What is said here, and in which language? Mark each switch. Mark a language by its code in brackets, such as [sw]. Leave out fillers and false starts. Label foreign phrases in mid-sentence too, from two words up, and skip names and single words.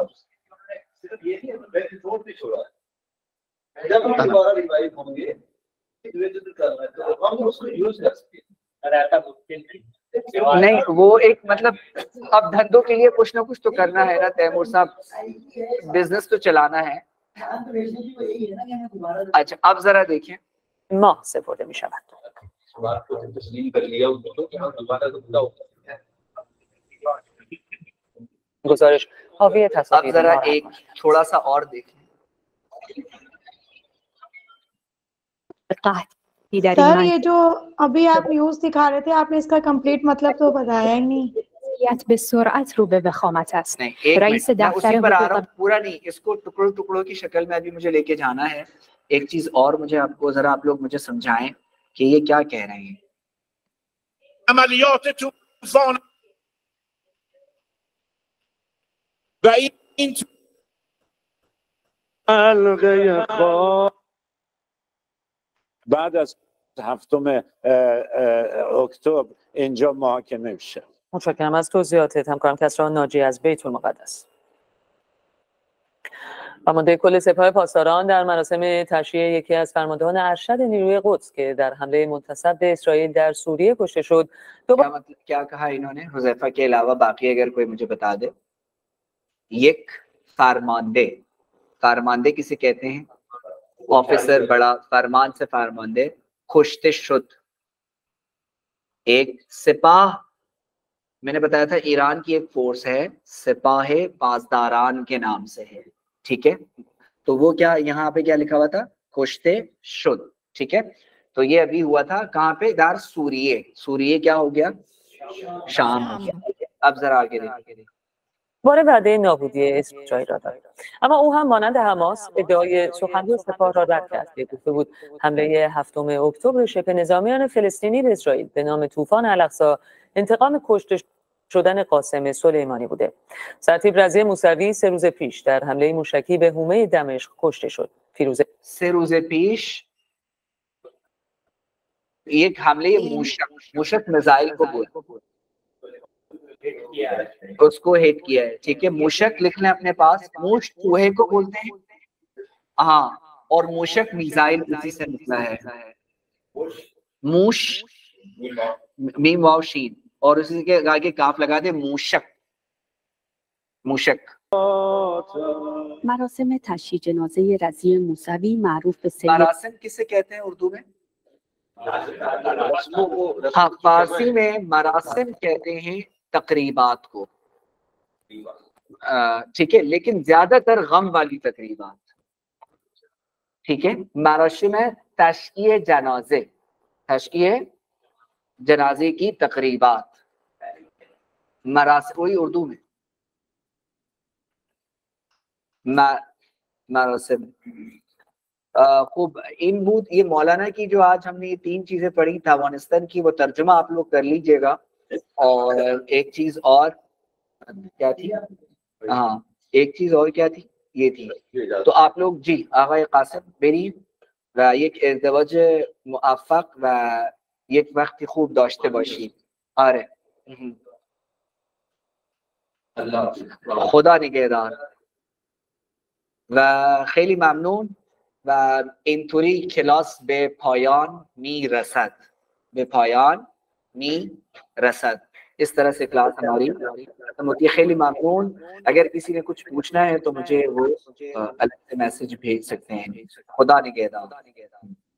[ur] صرف یہ نہیں، میں نے چھوڑ بھی چھوڑا جب ہم دوبارہ ریوائو ہوں گے تو ہم اس کو یوز کر سکتے ہیں. نہیں وہ ایک مطلب اب دھندوں کے لیے کچھ نہ کچھ تو کرنا ہے نا تیمور صاحب، بزنس تو چلانا ہے. اچھا اب ذرا دیکھیں [fa] ما استفاده می شود. [ur] بات کو تسلیم کر لیا ان کو کہ ہم دوبارہ زندہ ہو سکتے ہیں. [fa] گزارش حاوی [ur] اب [fa] تصاویر [ur] ذرا ایک تھوڑا سا اور دیکھیں. سر یہ جو ابھی آپ نیوز دکھا رہے تھے، آپ نے اس کا کمپلیٹ مطلب تو بتایا ہی نہیں. [fa] به سرعت رو به وخامت است. [ur] نہیں ایک [fa] رئیس [ur] منٹ، میں [fa] دفتر [ur] اسی پر آ رہا [fa] حقوق [ur] ہوں، پورا نہیں، اس کو ٹکڑوں ٹکڑوں کی شکل میں ابھی مجھے لے کے جانا ہے. ایک چیز اور مجھے آپ کو ذرا آپ لوگ مجھے سمجھائیں کہ یہ کیا کہہ رہے ہیں. [fa] عملیات طوفان و این حلقه خواب بعد از 7 اکتبر اینجا محاکمه میشه. متشکرم از توضیحاتت همکارم کسری ناجی از بیت المقدس. فرمانده کل سپاه پاسداران در مراسم تشییع یکی از فرماندهان ارشد نیروی قدس که در حمله منتصب به اسرائیل در سوریه کشته شد [ur] کیا کہا انہوں نے؟ حذیفہ کے علاوہ باقی اگر کوئی مجھے بتا دے. [fa] یک فرماندے، [ur] فرماندے کسے کہتے ہیں؟ آفیسر، بڑا فرمان سے فرماندے. [fa] کشتے شد. [ur] ایک سپاہ، میں نے بتایا تھا ایران کی ایک فورس ہے سپاہ پاسداران کے نام سے ہے، ٹھیک ہے. تو وہ کیا یہاں پہ کیا لکھا ہوا تھا؟ [fa] کشتے شد، [ur] ٹھیک ہے. تو یہ ابھی ہوا تھا کہاں پہ؟ [fa] دار سوریے. [ur] سوریے کیا ہو گیا؟ شام ہو گیا. اب ذرا آگے دیکھیں. [fa] بار وعده نابودی اسرائیل را داد، اما او هم مانند حماس ادعای سخنگوی سپاه را رد کرد که گفته بود حمله 7 اکتبر شبه نظامیان فلسطینی به اسرائیل به نام طوفان الاقصی انتقام کشته شدن قاسم سلیمانی بوده. سرتیپ رضی موسوی 3 روز پیش در حمله موشکی به حومه دمشق کشته شد. فیروزه [ur] 3 روز پیش ایک حملے موشک میزائل کو اس کو ہٹ کیا ہے، ٹھیک ہے. موشک لکھ لیں اپنے پاس. موش چوہے کو بولتے ہیں، ہاں، اور موشک میزائل اسی سے نکلا ہے. موش میم واو شین اور اسی کے آگے کاف لگا دے. موشک، موشک. [fa] مراسم تشییع جنازه رضی موسوی معروف به سید [ur] مراسم کسے کہتے ہیں اردو میں؟ ہاں فارسی میں مراسم کہتے ہیں تقریبات کو، ٹھیک ہے، لیکن زیادہ تر غم والی تقریبات، ٹھیک ہے. مراسم ہے [fa] تشییع جنازے، تشییع جنازے [ur] کی تقریبات. مراسم وہی اردو میں مراسم. [fa] خوب ان بود [ur] یہ مولانا کی جو آج ہم نے یہ 3 چیزیں پڑھی افغانستان کی، وہ ترجمہ آپ لوگ کر لیجئے گا. اور ایک چیز اور کیا تھی؟ ہاں ایک چیز اور کیا تھی؟ یہ تھی. تو آپ لوگ جی [fa] آقای قاسم بری و یک ازدواج موفق و یک وقتی خوب داشته باشید. آره خدا نگهدار و خیلی ممنون و اینطوری کلاس به پایان میرسد، به پایان میرسد. [ur] اس طرح سے کلاس ہماری ختم ہوتی ہے. [fa] خیلی ممنون. [ur] اگر کسی نے کچھ پوچھنا ہے تو مجھے وہ الگ سے میسج بھیج سکتے ہیں. [fa] خدا نگہدار.